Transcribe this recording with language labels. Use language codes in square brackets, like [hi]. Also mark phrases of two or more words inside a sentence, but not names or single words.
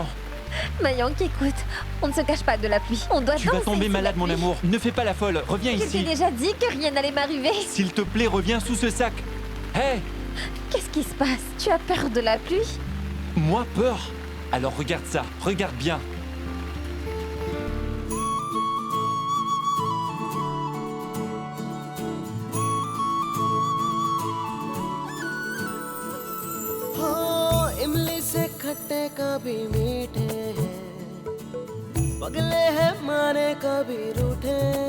[fr] Mayank, écoute, on ne se cache pas de la pluie. On doit Tu vas danser tomber sous malade, la mon pluie. amour. Ne fais pas la folle. Reviens Je t'ai ici. déjà dit que rien n'allait m'arriver. S'il te plaît, reviens sous ce sac. Hé! Qu'est-ce qui se passe? Tu as peur de la pluie? Moi, peur? Alors regarde ça. Regarde bien. [hi] इमली से खट्टे कभी मीठे हैं, पगले हैं मारे कभी रूठे,